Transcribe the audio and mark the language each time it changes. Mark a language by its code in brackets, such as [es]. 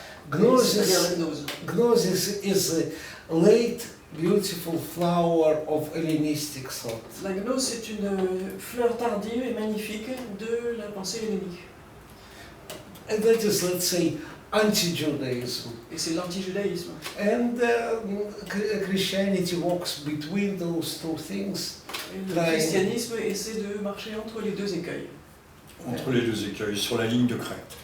[en] Gnosis is a late, beautiful flower of Hellenistic thought. [fr] La gnose, c'est une fleur tardive et magnifique de la pensée hellénique. [en] And that is, let's say, anti-Judaism. [fr] Et c'est l'anti-judaïsme. [en] And Christianity walks between those two things. [fr] Et le christianisme essaie de marcher entre les deux écueils. Entre les deux écueils, sur la ligne de crête.